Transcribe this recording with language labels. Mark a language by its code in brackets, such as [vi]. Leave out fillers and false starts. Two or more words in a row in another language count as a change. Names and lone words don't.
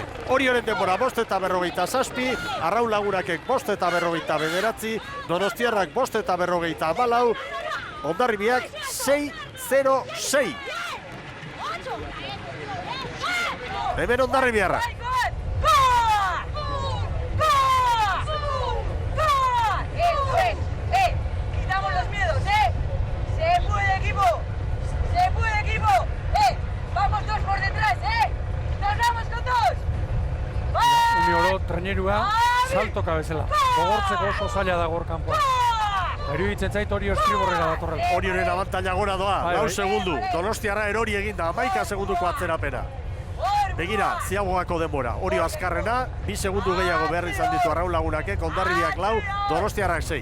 [eu] Orioren denbora 5:47, Arraun Lagunakek 5:49, Donostiarrak 5:54, Hondarribiak 6:06. Hemen Hondarribiarra. [es] Quitamos los miedos, Se puede, equipo. Se puede, equipo. Vamos dos por detrás, Nos vamos con dos. [eu] Unioro trainerua saltoka bezala. Gogortzeko oso zaila da gaur kanpoan. Iruditzen zait Orio estriborrera datorrela. Orioren abantaila gora doa, 4 segundu. Donostiarra erori eginda, 11 segunduko atzerapena. Begira, ziagoako denbora. Orio azkarrena, 2 segundu gehiago behar izan ditu Arraun Lagunakek, Hondarribiak 4, Donostiarrak 6.